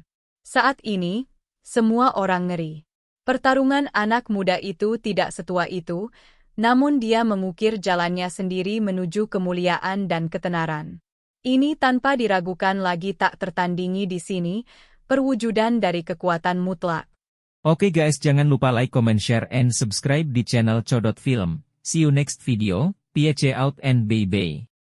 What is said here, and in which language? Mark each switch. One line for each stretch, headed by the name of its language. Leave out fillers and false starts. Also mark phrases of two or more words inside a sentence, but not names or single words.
Indonesian: Saat ini, semua orang ngeri. Pertarungan anak muda itu tidak setua itu, namun dia mengukir jalannya sendiri menuju kemuliaan dan ketenaran. Ini tanpa diragukan lagi tak tertandingi di sini, perwujudan dari kekuatan mutlak. Oke guys, jangan lupa
English: like, comment, share, and subscribe
Indonesian: di channel Codot Film.
English: See you next video, peace out and bye-bye.